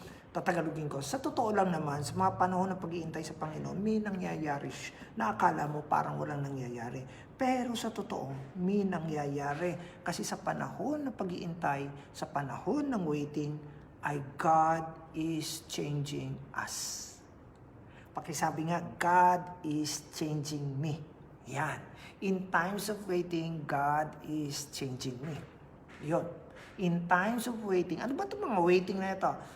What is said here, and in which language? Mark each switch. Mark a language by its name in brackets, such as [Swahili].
[Filipino] Tatagalogin ko, sa totoo lang naman, sa mga panahon ng pag-iintay sa Panginoon, may nangyayari na akala mo parang walang nangyayari. Pero sa totoo, may nangyayari. Kasi sa panahon ng pag-iintay, sa panahon ng waiting, ay [English] God is changing us. [Filipino] Pakisabi nga, [English] God is changing me. Yan. In times of waiting, God is changing me. [Filipino] Yun. [English] In times of waiting, [Filipino] ano ba itong mga waiting na ito?